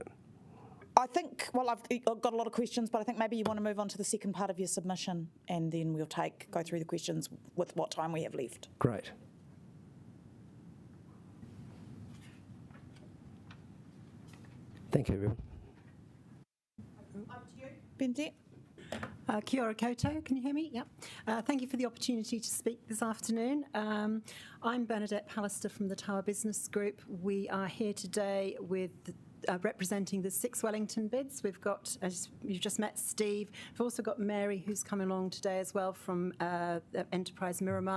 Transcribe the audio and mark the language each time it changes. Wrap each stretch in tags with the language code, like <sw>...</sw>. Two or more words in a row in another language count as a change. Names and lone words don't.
<en>I think, well, I've got a lot of questions, but I think maybe you want to move on to the second part of your submission, and then we'll go through the questions with what time we have left. Great. Thank you, everyone. Up to you, Bente.</en> <mi>Kia ora koutou,</mi> <en>can you hear me? Yep. Thank you for the opportunity to speak this afternoon. I'm Bernadette Pallister from the Tower Business Group. We are here today with representing the 6 Wellington bids. We've got, as you've just met, Steve. We've also got Mary, who's coming along today as well from Enterprise Miramar.</en>